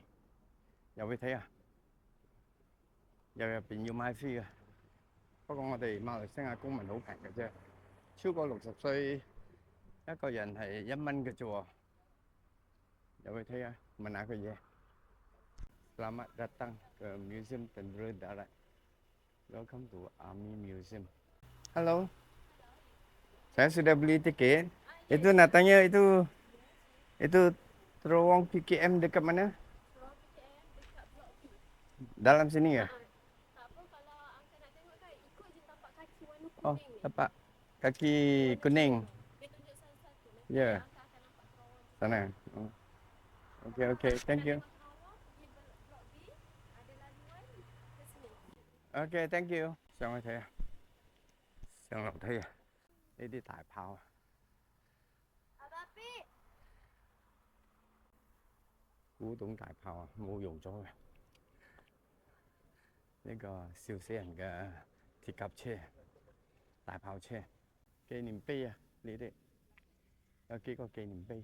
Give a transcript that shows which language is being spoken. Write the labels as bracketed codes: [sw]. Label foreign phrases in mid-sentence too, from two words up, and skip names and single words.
[yue] 入去睇下，入邊要買飛嘅。不過我哋馬來西亞公民好平嘅啫，超過60歲一個人係1蚊嘅啫喎。入去睇下，問下佢嘢。 [ms] Selamat datang ke Museum Tentara Darat. [en] Welcome to Army Museum. [ms] Halo, saya sudah beli tiket. Itu natanya itu terowong PKM dekat mana? Dalam sini ya? Oh, tapak kaki kuning. Ya, sana. Oh. [en] Okay, thank you. Okay, thank you. [yue] 上去睇下，上樓梯啊，呢啲大炮啊，古董大炮啊，冇用咗嘅。呢個笑死人嘅鐵甲車、大炮車、紀念碑啊，呢啲有幾個紀念碑。